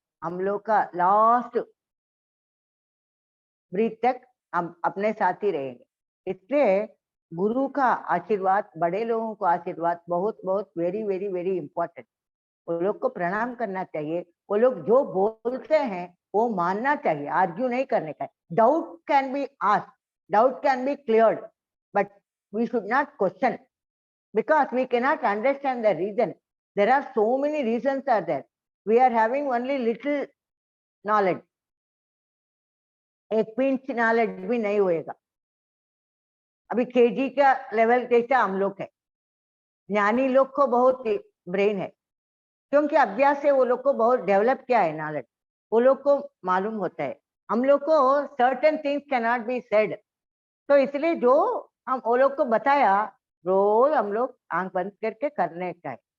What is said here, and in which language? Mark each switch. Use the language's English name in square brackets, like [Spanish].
[Hindi] हम लोग का लास्ट ब्रीथ तक हम अपने साथ ही रहेंगे। इसलिए गुरु का आशीर्वाद, बड़े लोगों को आशीर्वाद बहुत बहुत [English] Very very very important. [Hindi] वो लोग को प्रणाम करना चाहिए। वो लोग जो बोलते हैं वो मानना चाहिए, आर्ग्यू नहीं करने का। [English] Doubt can be asked, doubt can be cleared, but we should not question, because we cannot understand the reason. There are so many reasons are there. We are having only little knowledge. [Hindi] एक pinch knowledge भी नहीं होएगा। अभी KG का level जैसा हम लोग है। ज्ञानी लोग को बहुत ब्रेन है, क्योंकि अभ्यास से वो लोग को बहुत डेवलप किया है नॉलेज, वो लोग को मालूम होता है। हम लोग को [English] certain things can not be said, [Hindi] तो इसलिए जो हम वो लोग को बताया रोज हम लोग आंख बंद करके करने का है।